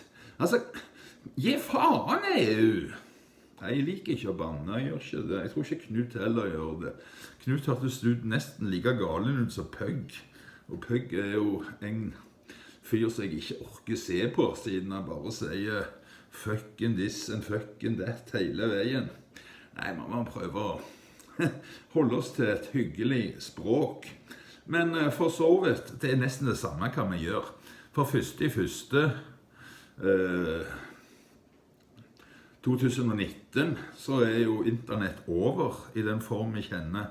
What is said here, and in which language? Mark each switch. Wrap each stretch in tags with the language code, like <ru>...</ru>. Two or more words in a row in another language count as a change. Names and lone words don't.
<no>Altså, gi faen EU! Nei, jeg liker ikke å banne, jeg gjør ikke det. Jeg tror ikke Knut heller gjør det. Knut hørtes ut nesten like galen ut som Pøgg. Og Pøgg er jo en fyr som jeg ikke orker se på, siden han bare sier</no> <en>fucking this and fucking that</en> <no>hele veien. Nei, man må prøve å holde oss til et hyggelig språk. Men for så vidt, det er nesten det samme hva vi gjør. For 2019 så er jo internett over i den form vi kjenner.</no>